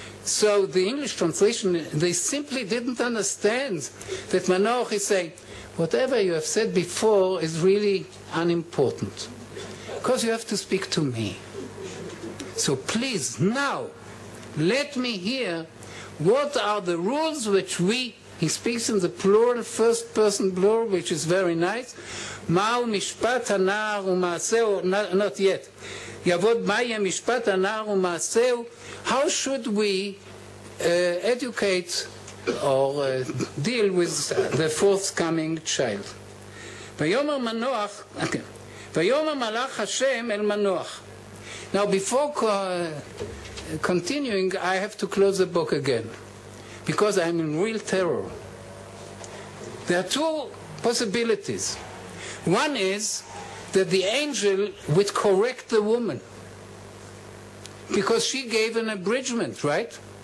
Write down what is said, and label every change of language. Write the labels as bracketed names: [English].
[English] So the English translation, they simply didn't understand that Manoah is saying, whatever you have said before is really unimportant, because you have to speak to me. So please, now, let me hear what are the rules which he speaks in the plural, first person plural, which is very nice. [Hebrew] Ma'u mishpat hanar u'ma'aseh, [English] not yet. [Hebrew] יעבוד מה יהיה משפט הנער ומעשהו. [English] How should we educate or deal with the forthcoming child? [Hebrew] ויאמר מנוח, ויאמר מלאך השם אל מנוח. [English] Now before continuing, I have to close the book again, because I'm in real terror. There are two possibilities. One is that the angel would correct the woman, because she gave an abridgment, right?